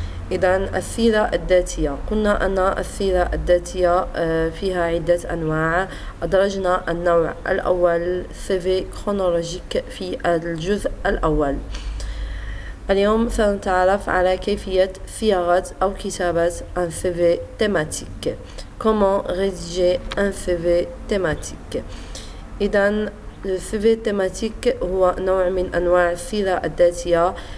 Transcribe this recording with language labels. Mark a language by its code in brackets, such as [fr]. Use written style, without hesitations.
[ar] إذا السيرة الذاتية، قلنا أن السيرة الذاتية فيها عدة أنواع. أدرجنا النوع الأول CV كرونولوجيك في الجزء الأول. اليوم سنتعرف على كيفية صياغة أو كتابة un CV thématique. [fr] Comment rédiger un CV thématique. [ar] إذا السيفي تيماتيك هو نوع من أنواع السيرة الذاتية.